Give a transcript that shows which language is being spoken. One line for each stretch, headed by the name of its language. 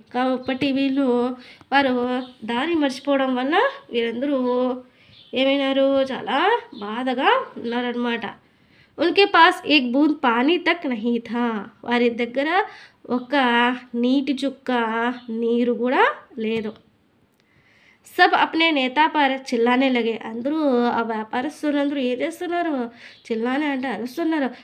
Telugu: కాబట్టి వారు దారి మర్చిపోవడం వల్ల వీరందరూ ఏమైనారు, చాలా బాధగా ఉన్నారనమాట.
Hindi: उनके पास एक बूंद पानी तक नहीं था.
Telugu: వారి దగ్గర ఒక నీటి చుక్క నీరు కూడా లేదు.
Hindi: सब अपने नेता पर चिल्लाने लगे.
Telugu: అందరూ ఆ వ్యాపారస్తులందరూ ఏం చేస్తున్నారు, చిల్లానే అంటే అరుస్తున్నారు.